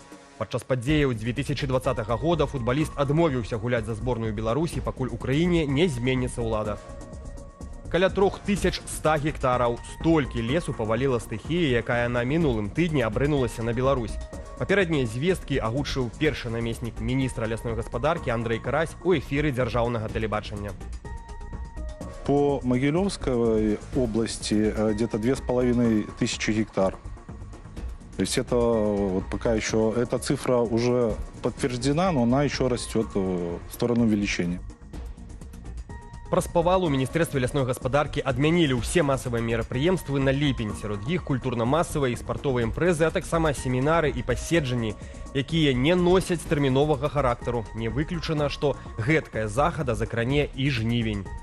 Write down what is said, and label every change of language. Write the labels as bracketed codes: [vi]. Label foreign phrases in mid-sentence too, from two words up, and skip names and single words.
[be] Падчас падзеяў 2020 года футбаліст адмовіўся гуляць за зборную Беларусі, пакуль у краіне не зменіцца ўлада. Каля 3100 гектараў столькі лесу паваліла стыхія, якая на мінулым тыдні абрынулася на Беларусь. Папярэднія звесткі агучыў першы намеснік міністра лясной гаспадаркі Андрэй Карась у эфіры дзяржаўнага тэлебачання. [ru] По Могилевской области где-то 2500 гектар. То есть это вот пока еще, эта цифра уже подтверждена, но она еще растет в сторону увеличения. [be] Праз павал у міністэрстве лясной гаспадаркі адмянілі ўсе масавыя мерапрыемствы на ліпень. Сярод іх культурна-масавыя і спартовыя імпрэзы, а таксама семінары і паседжанні, якія не носяць тэрміновага характару. Не выключана, што гэткая захада закране і жнівень.